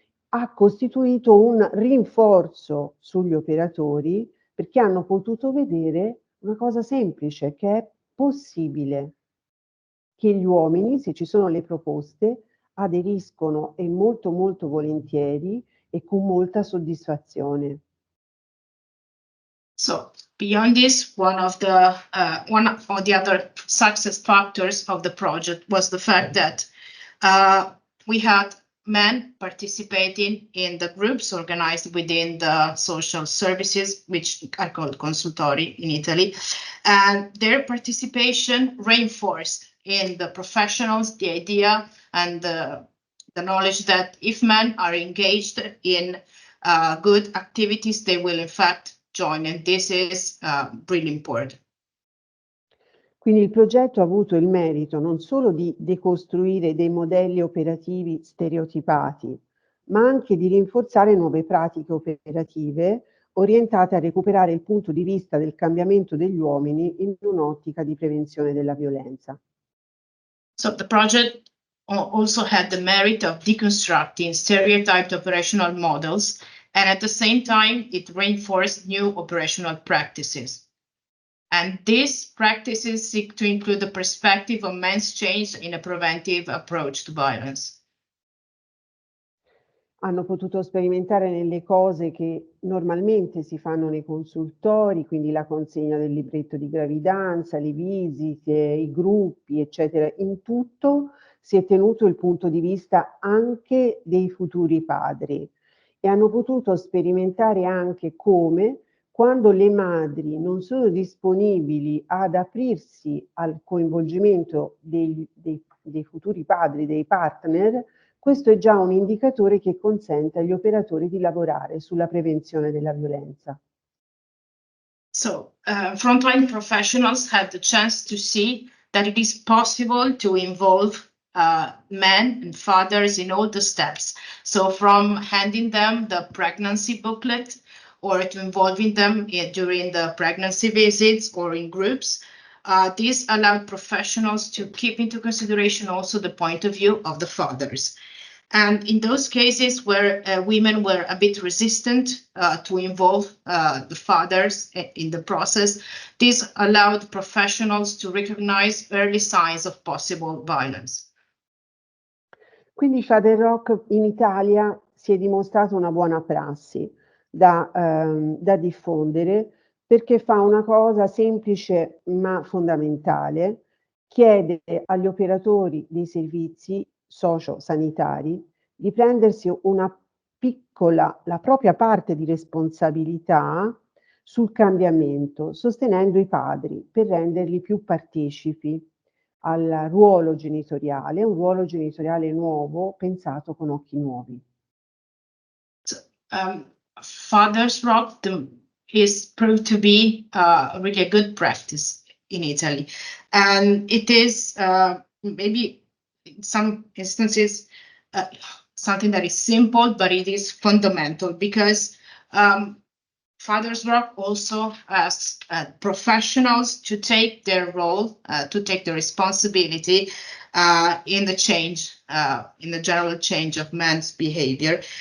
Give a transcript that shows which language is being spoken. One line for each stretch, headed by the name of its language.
Italian: ha costituito un rinforzo sugli operatori, perché hanno potuto vedere una cosa semplice, che è possibile, che gli uomini, se ci sono le proposte, aderiscono, e molto molto volentieri e con molta soddisfazione.
English: So beyond this, one of the other success factors of the project was the fact that we had men participating in the groups organized within the social services, which are called consultori in Italy, and their participation reinforced in the professionals the idea and the knowledge that if men are engaged in good activities, they will in fact join, and this is really important.
Italian: Quindi il progetto ha avuto il merito non solo di decostruire dei modelli operativi stereotipati, ma anche di rinforzare nuove pratiche operative orientate a recuperare il punto di vista del cambiamento degli uomini in un'ottica di prevenzione della violenza.
English: So the project also had the merit of deconstructing stereotyped operational models, and at the same time, it reinforced new operational practices. And these practices seek to include the perspective of men's change in a preventive approach to violence.
Italian: Hanno potuto sperimentare nelle cose che normalmente si fanno nei consultori, quindi la consegna del libretto di gravidanza, le visite, i gruppi, eccetera. In tutto si è tenuto il punto di vista anche dei futuri padri e hanno potuto sperimentare anche come, quando le madri non sono disponibili ad aprirsi al coinvolgimento dei futuri padri, dei partner, questo è già un indicatore che consente agli operatori di lavorare sulla prevenzione della violenza.
English: So, frontline professionals had the chance to see that it is possible to involve men and fathers in all the steps. So from handing them the pregnancy booklet or to involving them during the pregnancy visits or in groups, this allowed professionals to keep into consideration also the point of view of the fathers. And in those cases where women were a bit resistant to involve the fathers in the process, this allowed professionals to recognize early signs of possible violence.
Italian: Quindi Father Rock in Italia si è dimostrato una buona prassi da diffondere perché fa una cosa semplice ma fondamentale, chiede agli operatori dei servizi socio-sanitari di prendersi la propria parte di responsabilità sul cambiamento, sostenendo i padri per renderli più partecipi al ruolo genitoriale, un ruolo genitoriale nuovo, pensato con occhi nuovi.
English: Father's Rock is proved to be really a good practice in Italy. And it is maybe in some instances something that is simple, but it is fundamental because Father's Rock also asks professionals to take their role, to take the responsibility in the change, in the general change of men's behavior.